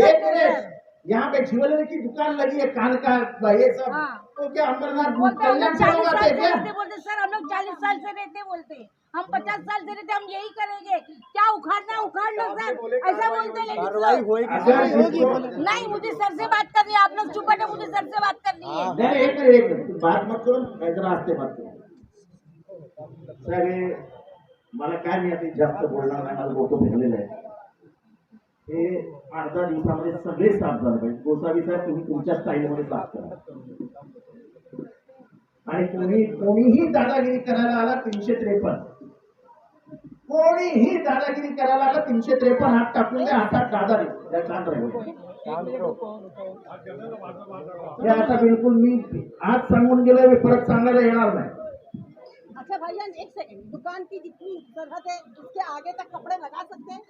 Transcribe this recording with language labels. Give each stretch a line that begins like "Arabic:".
Hindi: एक मिनट, यहाँ पे ज्वेलरी की दुकान लगी है, कान का ये सब, तो क्या अंबरनाथ कल्याण से लोग आते हैं क्या? बोलते सर हम लोग 40 साल से रहते बोलते। हम 50 साल से रहते, हम यही करेंगे। क्या उखाड़ना उखाड़ लो सर, ऐसा बोलते लेडीज कार्रवाई लोग। होएगी अगर सर, होगी। जिसको- नहीं, मुझे सर से बात करनी है। आप लोग चुप बैठे, मुझे सर से बात करनी है।
Marathi: नाही, एक मिनिट बात मत करू, जरा असते बात करू. सर हे मला काय मी आता जास्त बोलणार नाही, मला डोकं फिरलेलं आहे. हे 8-10 दिवसामध्ये सगळे साफ झाले पाहिजे. गोसावी साहेब तुम्ही तुमच्या स्टाईलमध्ये साफ करा. आणि कोणीही दादागिरी करायला आला 353, कोणीही दादागिरी करायला आला 353 हात टाकून द्या, हातात दादा द्या, शांत राहिलो. हे आता बिलकुल मी आज सांगून गेलोय, मी परत सांगायला येणार नाही.
Hindi: अच्छा भाईजान एक सेकंड, दुकान की जितनी सरहद है उसके आगे तक कपड़े लगा सकते हैं?